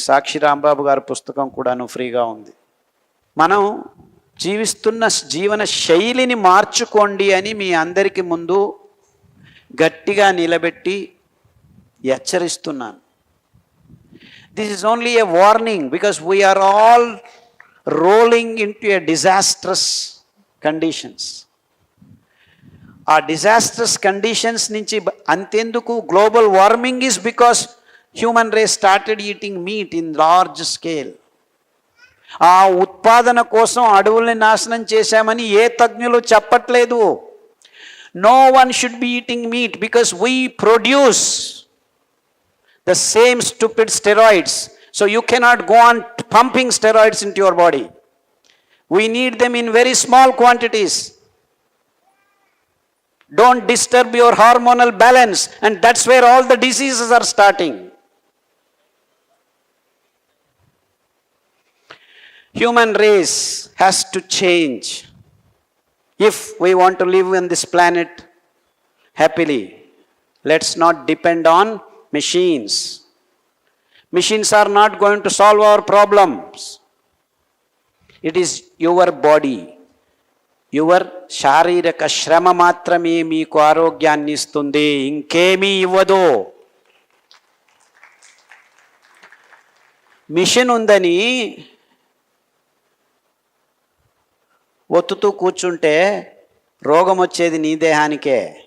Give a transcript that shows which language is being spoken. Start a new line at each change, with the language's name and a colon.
Telugu: సాక్షి రాంబాబు గారి పుస్తకం కూడాను ఫ్రీగా ఉంది. మనం జీవిస్తున్న జీవన శైలిని మార్చుకోండి అని మీ అందరికీ ముందు గట్టిగా నిలబెట్టి హెచ్చరిస్తున్నాను.
English: This is only a warning because we are all rolling into a disastrous conditions. ఆ disastrous conditions
Telugu: నుంచి అంతెందుకు,
English: global warming is because human race started eating meat in large scale.
Telugu: ఆ ఉత్పాదన కోసం అడవుల్ని నాశనం చేశామని ఏ తజ్ఞులు చెప్పట్లేదు.
English: No one should be eating meat because we produce the same stupid steroids. So you cannot go on pumping steroids into your body. We need them in very small quantities. Don't disturb your hormonal balance, and that's where all the diseases are starting. Human race has to change if we want to live on this planet happily. Let's not depend on machines. Machines are not going to solve our problems. It is your body, your
Telugu: శారీరక శ్రమ మాత్రమే మీకు ఆరోగ్యాన్ని ఇస్తుంది, ఇంకేమీ ఇవ్వదు. Machine ఉందని ఒత్తుతూ కూర్చుంటే రోగం వచ్చేది నీ దేహానికే.